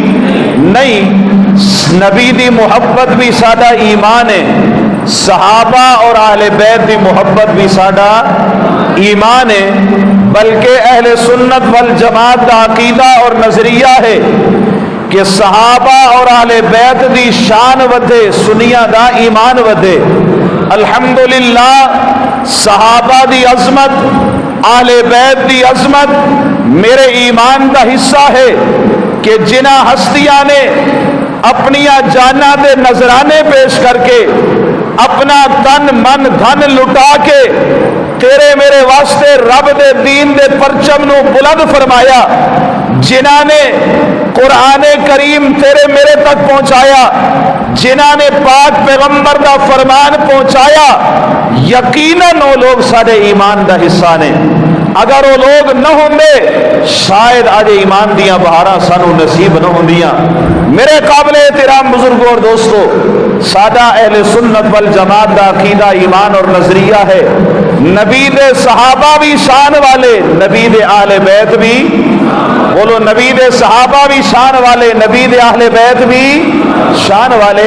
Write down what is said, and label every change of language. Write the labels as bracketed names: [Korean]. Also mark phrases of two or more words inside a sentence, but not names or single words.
[Punjabi] نہیں، نبی دی محبت بھی ساڈا ایمان ہے، صحابہ اور اہل بیت دی محبت بھی ساڈا ایمان ہے، بلکہ اہل سنت والجماعت دا عقیدہ اور نظریہ ہے کہ صحابہ اور اہل بیت دی شان ودے، سنیاں دا ایمان ودے۔ الحمدللہ صحابہ دی عظمت، اہل بیت دی عظمت میرے ایمان دا حصہ ہے کہ جنہ ہستیاں نے اپنی جاناں دے نذرانے پیش کر کے اپنا تن من دھن لٹا کے تیرے میرے واسطے رب دے دین دے پرچم نو بلند فرمایا، جنہاں نے قرآن کریم تیرے میرے تک پہنچایا، جنہاں نے پاک پیغمبر دا فرمان پہنچایا، یقیناً وہ لوگ سارے ایمان دا حصہ نے۔ اگر وہ لوگ نہ ہوندے شاید آج ایمان دیاں بہاراں سانو نصیب نہ ہوندیاں۔ میرے قابل احترام بزرگوں اور دوستو، سادہ اہل سنت والجماعت دا عقیدہ ایمان اور نظریہ ہے نبی دے صحابہ بھی شان والے، نبی دے اہل بیت بھی، بولو نبی دے صحابہ بھی شان والے، نبی دے اہل بیت بھی شان والے۔